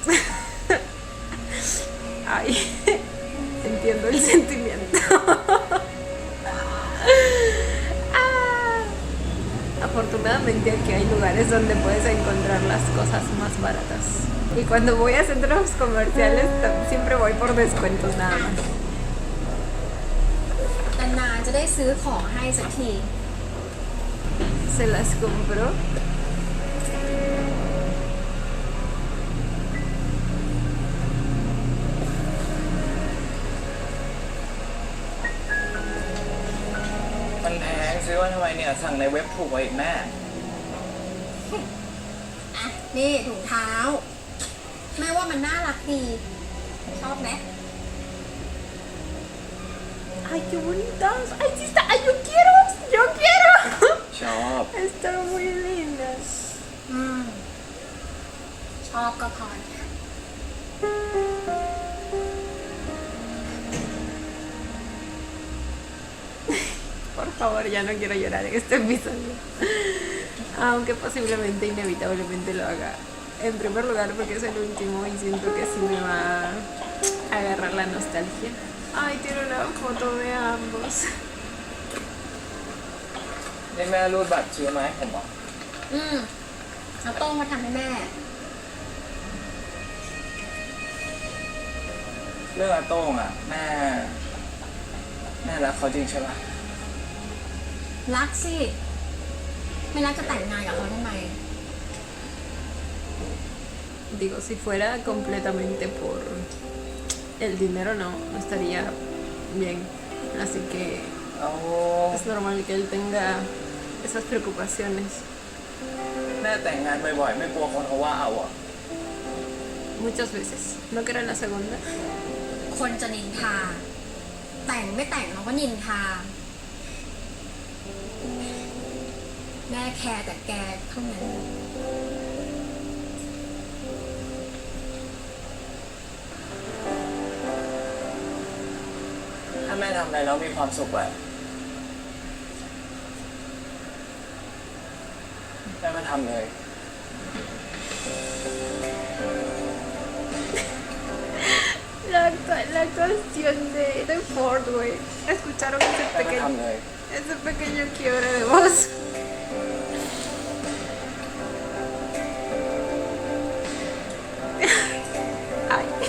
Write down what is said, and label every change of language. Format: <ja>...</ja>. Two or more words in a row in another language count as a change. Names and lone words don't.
<es>Ay, entiendo el sentimiento. Ah, afortunadamente aquí hay lugares donde puedes encontrar las cosas más baratas. Y cuando voy a centros comerciales siempre voy por descuentos nada más.</es> <th>นานๆจะได้ซื้อของให้สักที</th> <es>Se las compro.</es> <th>มันแพงซื้อว่าทำไมเนี่ย สั่งในเว็บถูกกว่าอีกแม่ อ่ะ นี่ถุงเท้า แม่ว่ามันน่ารักดี ชอบไหม</th> <es>Ay, qué bonitas. Ay, sí está. Ay, yo quiero. Yo quiero.</es> <th>ชอบ</th> <es>Están muy lindas.</es> <th>ชอบก็พอ</th> <es>Por favor, ya no quiero llorar en este episodio. Aunque posiblemente, inevitablemente lo haga. En primer lugar, porque es el último y siento que sí me va a agarrar la nostalgia. Ay, tiene una foto de ambos.</es> <th>นี่แม่รูดบัตรซื้อมาให้ผมเหรอ แล้วโต้งมาทำให้แม่ เรื่องอาโต้งอ่ะ แม่รักเขาจริงใช่ปะ รักสิ ไม่รักจะแต่งงานกับเขาทำไม</th> <es>Digo, si fuera completamente por el dinero, no estaría bien. Así que</es> <th>เอา</th> <es>es normal que él tenga esas preocupaciones.</es> <th>แม่แต่งงานบ่อยๆไม่กลัวคนเขาว่าเอาอ่ะ</th> <es>Muchas veces. ¿No que era la segunda?</es> <th>คนจะนินทา แต่งไม่แต่งเราก็นินทา แม่แคร์แต่แกเท่านั้น ถ้าแม่ทำอะไรแล้วมีความสุขอะแม่มาทำเลย</th> <es>La actuación de Ford, güey. ¿Escucharon</es> <th>แม่มาทำเลย</th> <es>ese pequeño quiebre de voz? Ay.</es>